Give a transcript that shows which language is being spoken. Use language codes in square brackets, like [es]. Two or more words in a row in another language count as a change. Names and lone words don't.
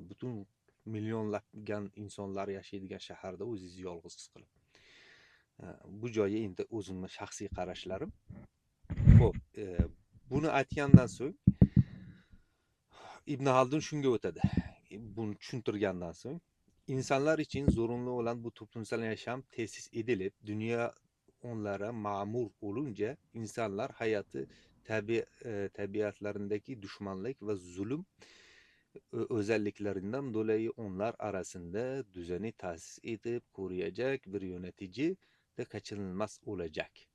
[uz] Butun millionlagan insonlar yashaydigan shaharda o'zingizni yolg'iz his qilib. Bu joyi endi o'zimning shaxsiy qarashlarim. Xo'p, buni aytgandan so'ng Ibn Haldun shunga o'tadi. Buni tushuntirgandan so'ng [tr] İnsanlar için zorunlu olan bu toplumsal yaşam tesis edilip dünya onlara mamur olunca insanlar hayatı tabiatlarındaki düşmanlık ve zulüm özelliklerinden dolayı onlar arasında düzeni tesis edip koruyacak bir yönetici de kaçınılmaz olacak.